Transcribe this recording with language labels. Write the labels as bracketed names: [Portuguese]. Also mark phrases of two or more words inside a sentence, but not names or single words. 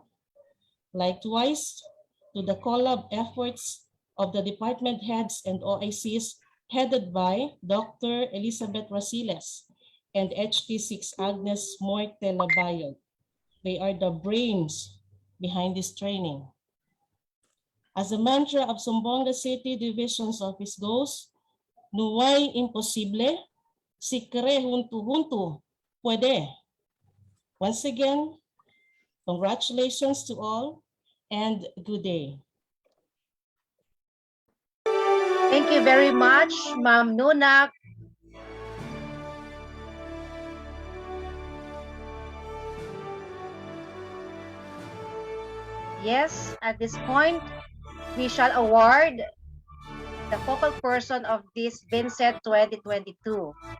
[English] Likewise, to the collab efforts of the department heads and OICs headed by Dr. Elizabeth Rasiles and HT6 Agnes Moite Labayog. They are the brains behind this training. As the mantra of Zamboanga City Division's Office goes, [Chavacano] "Nuway imposible, sikre huntu-huntu, pwede." [English] Once again, congratulations to all and good day. Thank you very much, Ma'am Nunak. Yes, at this point, we shall award the focal person of this Inset 2022.